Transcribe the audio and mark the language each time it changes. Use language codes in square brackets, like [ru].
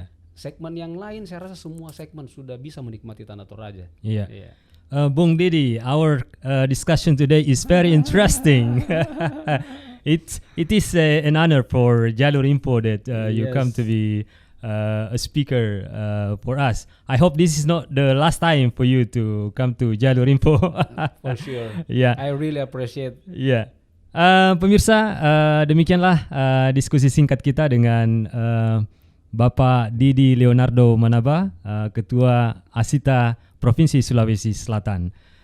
[id] Segmen yang lain saya rasa semua segmen sudah bisa menikmati Tanah Toraja. [en] Bung Didi, our discussion today is very interesting. It is an honor for Jalur Info that you come to be a speaker for us. I hope this is not the last time for you to come to Jalur Info. For sure. I really appreciate. [id] Pemirsa, demikianlah diskusi singkat kita dengan Bapak Didi Leonardo Manaba, Ketua Asita Provinsi Sulawesi Selatan.